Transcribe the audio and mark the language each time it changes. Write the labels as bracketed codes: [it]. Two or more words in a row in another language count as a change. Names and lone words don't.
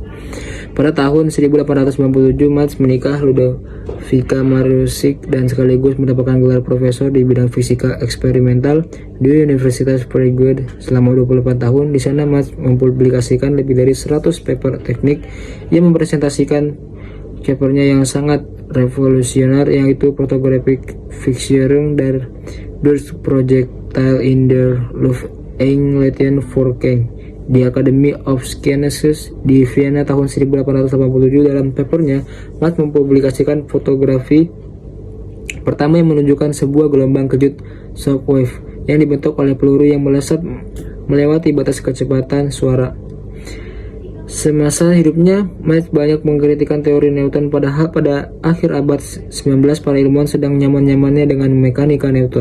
[id] Pada tahun 1897, Metz menikah Ludovica Marusik dan sekaligus mendapatkan gelar profesor di bidang fisika eksperimental di Universitas Freiburg selama 28 tahun. Di sana Metz mempublikasikan lebih dari 100 paper teknik yang mempresentasikan papernya yang sangat revolusioner, yaitu Photographic Fixierung der Durchprojectile in der Luft Engleiten Vorgang di Academy of Sciences di Vienna tahun 1887. Dalam papernya, Metz mempublikasikan fotografi pertama yang menunjukkan sebuah gelombang kejut shockwave yang dibentuk oleh peluru yang melesat melewati batas kecepatan suara. Semasa hidupnya, Metz banyak mengkritikkan teori Newton, padahal pada akhir abad 19 para ilmuwan sedang nyaman-nyamannya dengan mekanika Newton.